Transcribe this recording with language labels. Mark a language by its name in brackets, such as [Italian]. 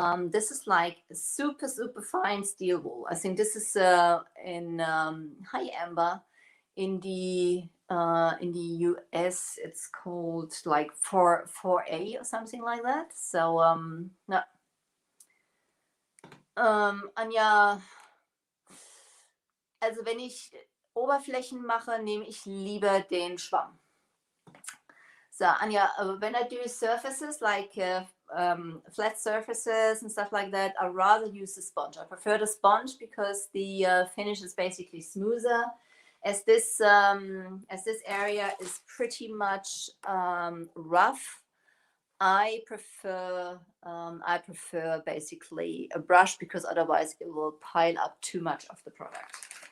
[English] This is like super, super fine steel wool. I think this is in hi Amber, in the US it's called like 4A or something like that. So no. [German] Anja, also wenn ich Oberflächen mache, nehme ich lieber den Schwamm. [English] So Anja, when I do surfaces like flat surfaces and stuff like that, I rather use the sponge. I prefer the sponge because the finish is basically smoother. As this area is pretty much rough, I prefer basically a brush, because otherwise it will pile up too much of the product.